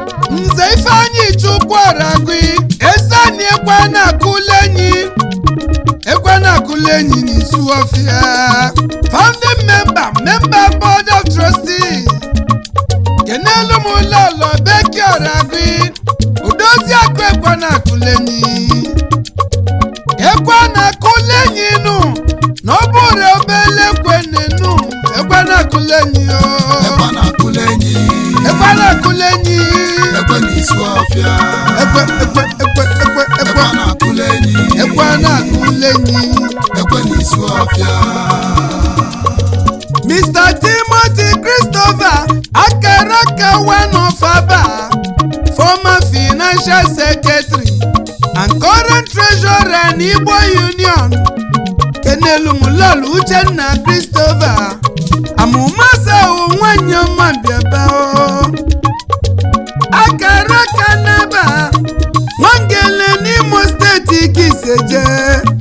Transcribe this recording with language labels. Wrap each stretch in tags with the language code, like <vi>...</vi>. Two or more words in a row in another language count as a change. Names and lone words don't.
<ig>Nze Ifeanyi Chukwu Oragui, Ezani Ekwe na-akụla enyi, Ekwe na-akụla enyi n'isu ọfịa.</ig> <en>Founding member, member board of trustees.</en> <ig>Kenelu m Lolo Becky Oragui, Odozi Akụ Ekwe na-akụla enyi. Ekwe a na-akụla enyi nụ, na ọ bụrụ obele ekwe nenu, ekwe na-akụla enyi o. Ekwe na-akụla enyi. Ekwe na-akụla enyi. Ekwe n'isi ọfịa. Ekwe, ekwe, ekwe, ekwe, ekwe. Ekwe na-akụla enyi. Ekwe na-akụla enyi. Ekwe n'isi ọfịa.</ig> <en>Mister Timothy Christopher Akaraka, one of Aba, former financial secretary and current treasurer in Igbo Union.</en> <ig>Kenelu Mulolu Uchenna Christopher, Amumasa o nwanyị ọma bịaba o. Akaraka n'Aba, Nwangele n'Imo Steeti ka ise jee.</ig>